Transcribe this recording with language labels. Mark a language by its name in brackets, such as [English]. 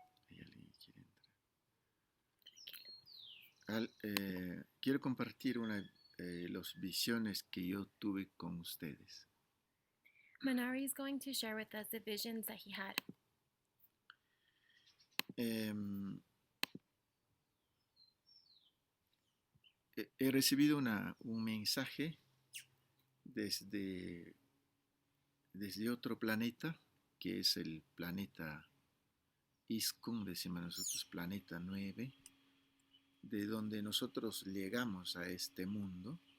[Spanish] ¿Hay alguien que quiere entrar? Quiero compartir las visiones que yo tuve con ustedes. [English] Manari is going to share with us the visions that he had. [Spanish] Em, He recibido un mensaje desde otro planeta, que es el planeta Iskun, decimos nosotros, planeta 9, de donde nosotros llegamos a este mundo.